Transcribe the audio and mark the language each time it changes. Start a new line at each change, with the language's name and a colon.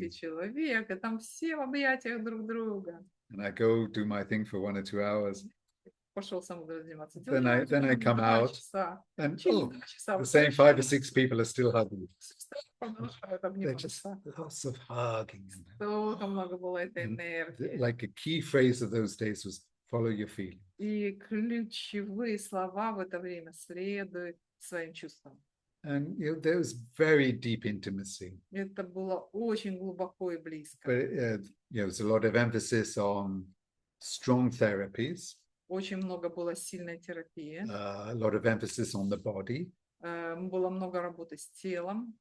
Russian: 10 человек, и там все в объятиях друг друга.
English: And I go do my thing for 1 or 2 hours.
Russian: Пошел Самудра заниматься.
English: Then I come out, and
Russian: Через oh, 2 часа
English: the same 5 or 6 people are still hugging.
Russian: продолжают
English: There's just
Russian: обниматься.
English: lots of hugging.
Russian: Столько много было этой
English: And
Russian: энергии.
English: like a key phrase of those days was follow your feeling.
Russian: И ключевые слова в это время следуют своим чувствам.
English: And you know, there was very deep intimacy.
Russian: Это было очень глубоко и близко.
English: But you know, there's a lot of emphasis on strong therapies,
Russian: Очень много было сильной терапии.
English: a lot of emphasis on the body.
Russian: Было много работы с телом.